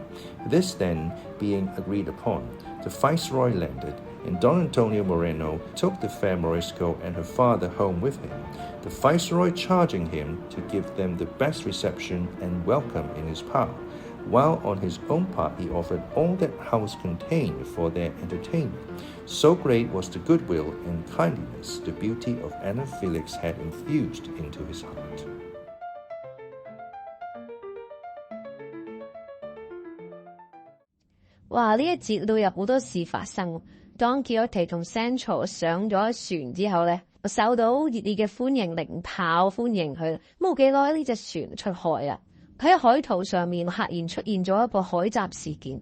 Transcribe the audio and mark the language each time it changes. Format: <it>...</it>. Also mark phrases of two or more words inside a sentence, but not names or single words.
<en>This then being agreed upon, the viceroy landed, and Don Antonio Moreno took the fair Morisco and her father home with him, the viceroy charging him to give them the best reception and welcome in his power, while on his own part he offered all that house contained for their entertainment. So great was the goodwill and kindliness the beauty of Ana Félix had infused into his heart.</en> <yue>哇！呢一節都有好多事發生。當 Quixote 同 Sancho 上咗船之後咧，受到熱烈嘅歡迎，零炮歡迎佢。冇幾耐呢隻船出海啦，喺海圖上面赫然出現咗一個海閘事件。</yue>